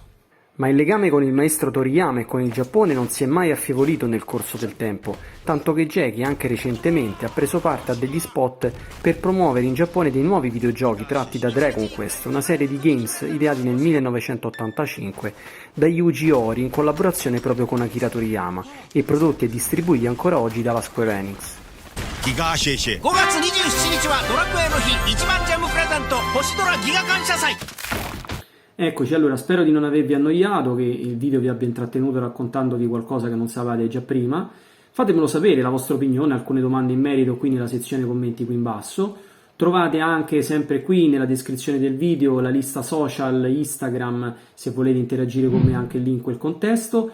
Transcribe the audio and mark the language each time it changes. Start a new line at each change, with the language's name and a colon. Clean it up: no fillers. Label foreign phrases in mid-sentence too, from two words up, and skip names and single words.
Italian: Ma il legame con il maestro Toriyama e con il Giappone non si è mai affievolito nel corso del tempo, tanto che Jackie anche recentemente ha preso parte a degli spot per promuovere in Giappone dei nuovi videogiochi tratti da Dragon Quest, una serie di games ideati nel 1985 da Yuji Horii in collaborazione proprio con Akira Toriyama e prodotti e distribuiti ancora oggi dalla Square Enix.
Japanese: 5月27日はドラクエの日一番ジャムプレゼント星ドラギガ感謝祭
Italian: Eccoci, allora spero di non avervi annoiato, che il video vi abbia intrattenuto raccontandovi qualcosa che non sapevate già prima. Fatemelo sapere, la vostra opinione, alcune domande in merito qui nella sezione commenti qui in basso. Trovate anche sempre qui nella descrizione del video la lista social, Instagram, se volete interagire con me anche il link e il contesto.